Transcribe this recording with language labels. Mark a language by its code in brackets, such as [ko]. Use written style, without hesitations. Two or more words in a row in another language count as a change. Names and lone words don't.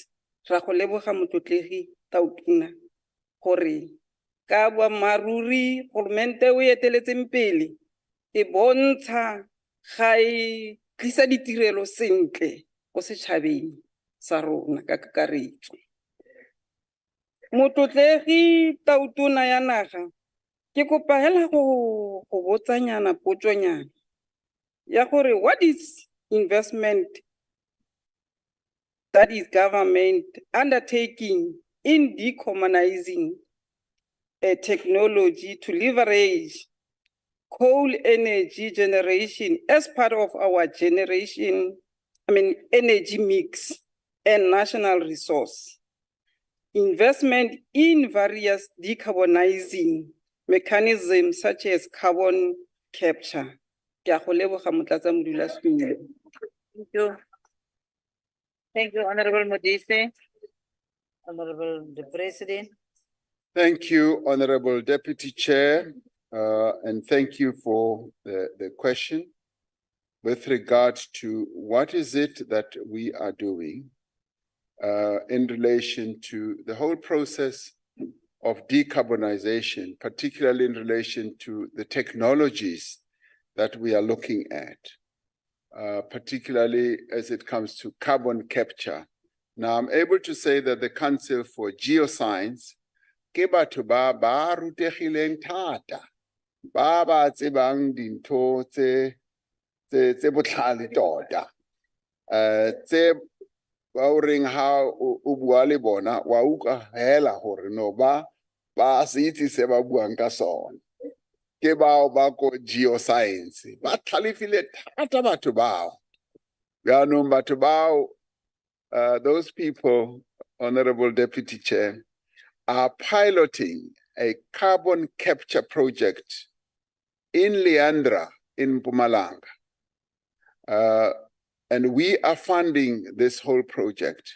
[tn] Ra go leboga motlotlegi Tautona gore ka boammaaruri kgoromente o eteletseng pele e bontsha ga e tlisa ditirelo sentle ko setšhabeng sa rona ka kakaretso. Motlotlegi Tautona ya naga, ke kopa hela go botsanyana potsonyana ya gore [en] what is investment that is government undertaking in decarbonizing a technology to leverage coal energy generation as part of our energy mix and national resource. Investment in various decarbonizing mechanisms such as carbon capture. [tn] Ke a go leboga Motlatsamodulasetulo. [en] Thank you. Thank you, Honorable Modise. Honorable the President. Thank you, Honorable Deputy Chair, and thank you for the question with regard to what is it that we are doing in relation to the whole process of decarbonization, particularly in relation to the technologies that we are looking at, particularly as it comes to carbon capture. Now, I'm able to say that the Council for Geoscience [tn] ke batho ba rutegileng thata, ba tsebang dintho tse botlhale tota, tse ba o reng ha o bua le bona wa utlwa hela gore no ba se itse se ba buang ka sona. Ke bao ba ko geoscience ba tlhalefile thata batho bao. Yaanong batho bao, [en] those people, Honorable Deputy Chair, are piloting a carbon capture project in Leandra in Mpumalanga. And we are funding this whole project.